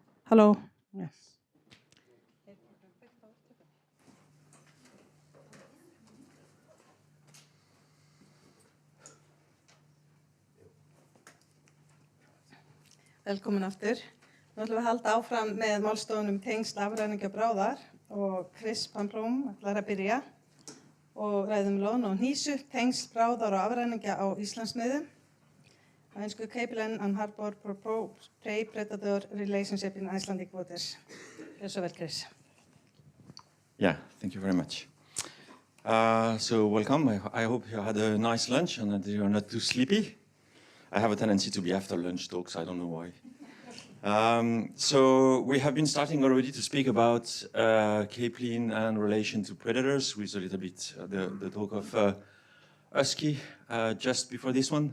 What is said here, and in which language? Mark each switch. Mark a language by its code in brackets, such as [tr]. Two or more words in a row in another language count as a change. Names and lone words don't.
[en] Hello. Yes. [is] Velkomin aftur. Nú ætlum við að halda áfram með málstofunum tengsl afræninga bráðar og Chris Pamplóm ætlar að byrja og ræðum loðnu og hnísu, tengsl bráðar og afræninga á Íslandsmiðum. Á ensku Capeland and Harbor Prey-Predator Relationship in Icelandic Waters. Gjör svo vel, Chris. [en] Yeah, thank you very much. So welcome. I hope you had a nice lunch and that you're not too sleepy. I have a tendency to be after lunch talks, I don't know why. So we have been starting already to speak about capelin and relation to predators with a little bit the talk of husky just before this one.